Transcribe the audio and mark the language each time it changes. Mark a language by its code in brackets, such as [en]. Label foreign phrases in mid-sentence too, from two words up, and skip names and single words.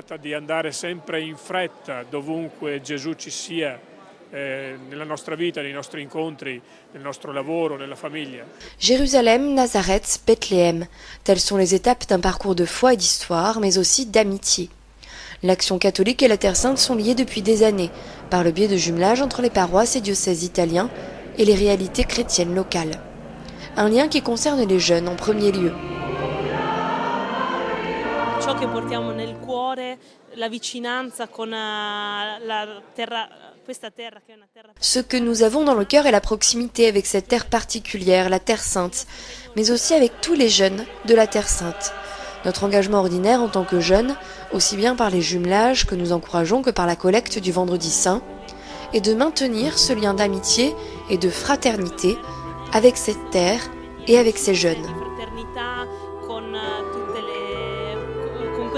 [fr] Jérusalem, Nazareth, Bethléem, telles sont les étapes d'un parcours de foi et d'histoire, mais aussi d'amitié. L'Action catholique et la Terre Sainte sont liées depuis des années, par le biais de jumelages entre les paroisses et diocèses italiens et les réalités chrétiennes locales. Un lien qui concerne les jeunes en premier lieu. [it] Ciò che portiamo nel cuore, la vicinanza con la terra, questa terra che è una terra. [fr] Ce que nous avons dans le cœur est la proximité avec cette terre particulière, la Terre Sainte, mais aussi avec tous les jeunes de la Terre Sainte. Notre engagement ordinaire en tant que jeunes, aussi bien par les jumelages que nous encourageons que par la collecte du Vendredi Saint, est de maintenir ce lien d'amitié et de fraternité avec cette terre et avec ces jeunes.